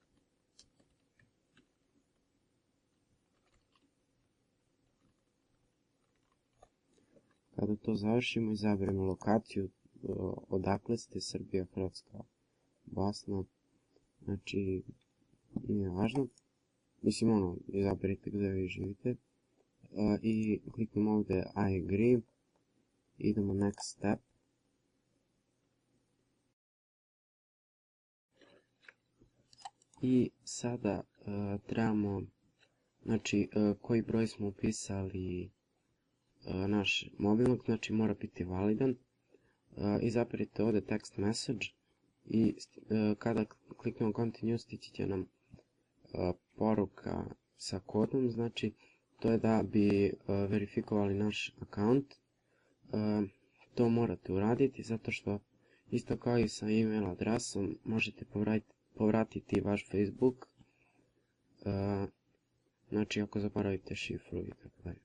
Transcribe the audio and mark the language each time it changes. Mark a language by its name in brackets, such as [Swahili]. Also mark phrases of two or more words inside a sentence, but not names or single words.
[Bosnian] Kada to završimo, izaberemo lokaciju, odakle ste, Srbija, Hrvatska, Bosna, znači nije važno, mislim ono, izaberite gdje vi živite, i kliknemo ovdje [English] I agree, [Bosnian] idemo [English] next step. [Bosnian] I sada trebamo, znači koji broj smo upisali naš mobilnog, znači mora biti validan. Izaberite ovdje [English] text message [Bosnian] i kada kliknemo continue stići će nam poruka sa kodom, znači to je da bi verifikovali naš account. To morate uraditi zato što isto kao i sa email adresom možete povratiti vaš Facebook Znači ako zaboravite šifru i tako dalje.